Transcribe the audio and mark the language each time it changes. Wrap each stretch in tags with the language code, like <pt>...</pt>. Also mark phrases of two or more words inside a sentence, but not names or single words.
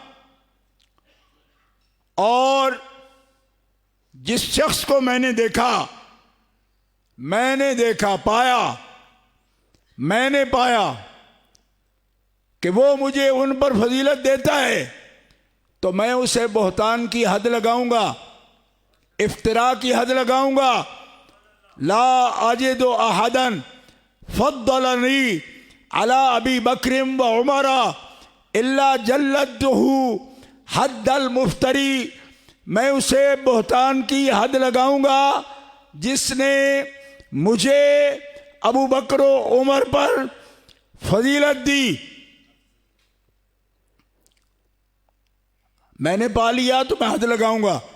<hi>और जिस शख्स को मैंने पाया कि वो मुझे उन पर फजीलत देता है तो मैं उसे बहतान की हद लगाऊंगा, इफ्तिरा की हद लगाऊंगा।</hi> <ar>لا أجد أحدا فضلني على أبي بكر وعمر إلا جلدته حد المفتري.</ar> <hi>मैं उसे बहतान की हद लगाऊंगा जिसने मुझे अबू बकर उमर पर फजीलत दी। मैंने पा लिया तो मैं हद लगाऊंगा।</hi>